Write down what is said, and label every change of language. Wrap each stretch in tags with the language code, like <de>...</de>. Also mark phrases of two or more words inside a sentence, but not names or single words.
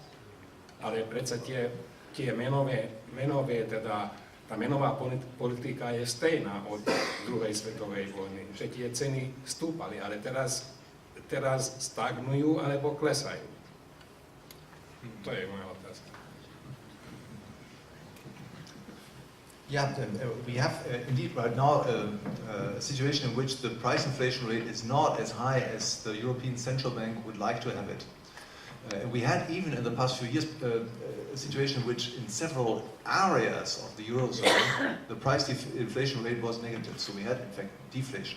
<sk>Ale predsa tie menové, teda tá menová politika je stejná od druhej svetovej vojny, že tie ceny stúpali, ale teraz stagnujú alebo klesajú. To je moja otázka.</sk> <en>Yeah, we have indeed right now a situation in which the price inflation rate is not as high as the European Central Bank would like to have it. We had even in the past few years a situation in which in several areas of the Eurozone the price inflation rate was negative, so we had in fact deflation.</en>